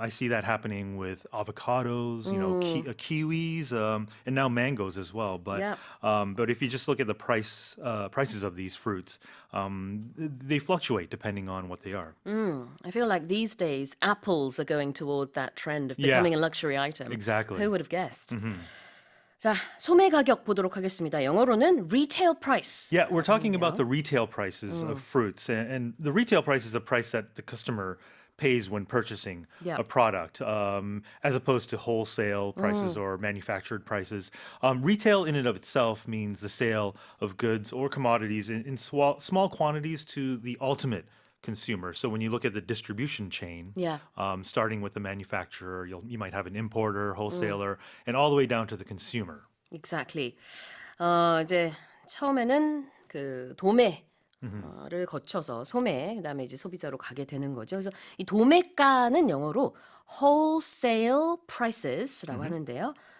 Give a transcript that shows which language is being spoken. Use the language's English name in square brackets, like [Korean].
[English] I see that happening with avocados, kiwis, and now mangoes as well. Yeah. But if you just look at the prices of these fruits, they fluctuate depending on what they are. I feel like these days apples are going toward that trend of Yeah. becoming a luxury item. Exactly. Who would have guessed? [Korean] 자, 소매 가격 보도록 하겠습니다. 영어로는 retail price. [English] Yeah, we're talking about the retail prices of fruits, and the retail price is a price that the customer pays when purchasing Yeah. a product, as opposed to wholesale prices or manufactured prices. Retail in and of itself means the sale of goods or commodities in small quantities to the ultimate consumer. So when you look at the distribution chain, Yeah. starting with the manufacturer, you might have an importer, wholesaler, and all the way down to the consumer. Exactly. [Korean] 이제 처음에는 그 도매를 거쳐서 소매, 그다음에 이제 소비자로 가게 되는 거죠. 그래서 이 도매가는 영어로 wholesale prices라고 하는데요.